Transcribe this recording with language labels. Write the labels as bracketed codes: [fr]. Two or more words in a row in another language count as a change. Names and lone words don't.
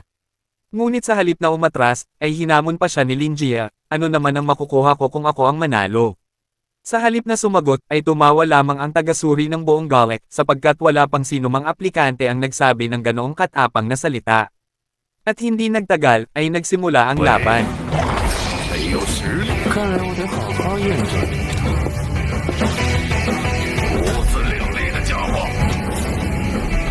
[tl] Ngunit sa halip na umatras, ay hinamon pa siya ni Lin Jia, ano naman ang makukuha ko kung ako ang manalo? Sa halip na sumagot, ay tumawa lamang ang tagasuri ng buong galek, sapagkat wala pang sinumang aplikante ang nagsabi ng ganoong katapang na salita. At hindi nagtagal, ay nagsimula ang laban. [zh] 没有实力，看来我得好好验证你。不自量力的家伙。